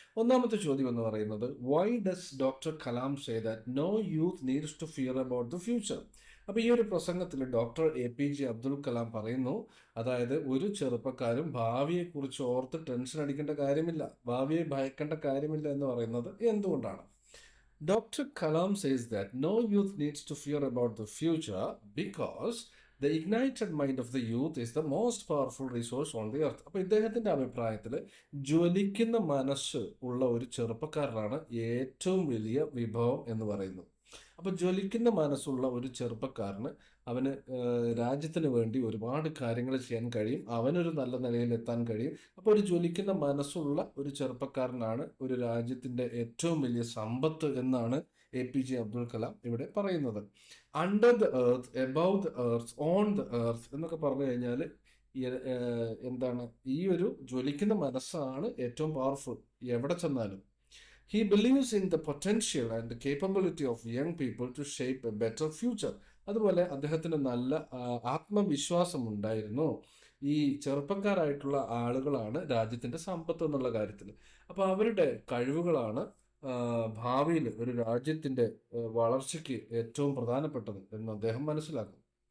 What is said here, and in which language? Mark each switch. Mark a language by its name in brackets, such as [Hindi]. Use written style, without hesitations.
[Malayalam] ഒന്നാമത്തെ ചോദ്യം എന്ന് പറയുന്നത്, [English] Why does doctor Kalam say that no youth needs to fear about the future? [Malayalam] അപ്പോൾ ഈ ഒരു പ്രസംഗത്തിൽ ഡോക്ടർ APJ അബ്ദുൽ കലാം പറയുന്നു, അതായത് ഒരു ചെറുപ്പക്കാരും ഭാവിയെക്കുറിച്ച് ഓർത്ത് ടെൻഷൻ അടിക്കേണ്ട കാര്യമില്ല, ഭാവിയെ ഭയക്കേണ്ട കാര്യമില്ല എന്ന് പറയുന്നത് എന്തുകൊണ്ടാണ്? [English] Dr. Kalam says that no youth needs to fear about the future because the ignited mind of the youth is the most powerful resource on the earth. [Malayalam] അപ്പോൾ ഇദ്ദേഹത്തിൻ്റെ അഭിപ്രായത്തിൽ ജ്വലിക്കുന്ന മനസ്സ് ഉള്ള ഒരു ചെറുപ്പക്കാരനാണ് ഏറ്റവും വലിയ വിഭവം എന്ന് പറയുന്നത്. അപ്പോൾ ജ്വലിക്കുന്ന മനസ്സുള്ള ഒരു ചെറുപ്പക്കാരന് അവന് രാജ്യത്തിന് വേണ്ടി ഒരുപാട് കാര്യങ്ങൾ ചെയ്യാൻ കഴിയും, അവനൊരു നല്ല നിലയിൽ എത്താൻ കഴിയും. അപ്പോൾ ഒരു ജ്വലിക്കുന്ന മനസ്സുള്ള ഒരു ചെറുപ്പക്കാരനാണ് ഒരു രാജ്യത്തിൻ്റെ ഏറ്റവും വലിയ സമ്പത്ത് എന്നാണ് APJ അബ്ദുൽ കലാം ഇവിടെ പറയുന്നത്. [English] under the earth, above the earth, [Malayalam] on the earth എന്നൊക്കെ പറഞ്ഞു കഴിഞ്ഞാൽ എന്താണ്, ഈ ഒരു ജ്വലിക്കുന്ന മനസ്സാണ് ഏറ്റവും പവർഫുൾ എവിടെ ചെന്നാലും. [English] He believes in the potential and the capability of young people to shape a better future. [Malayalam] അതുപോലെ അദ്ദേഹത്തിന് നല്ല ആത്മവിശ്വാസം ഉണ്ടായിരുന്നു. ഈ ചെറുപ്പക്കാരായിട്ടുള്ള ആളുകളാണ് രാജ്യത്തിൻ്റെ സമ്പത്ത് എന്നുള്ള കാര്യത്തിൽ. അപ്പോൾ അവരുടെ കഴിവുകളാണ് ഭാവിയിൽ ഒരു രാജ്യത്തിൻ്റെ വളർച്ചയ്ക്ക് ഏറ്റവും പ്രധാനപ്പെട്ടത് എന്ന് അദ്ദേഹം മനസ്സിലാക്കും.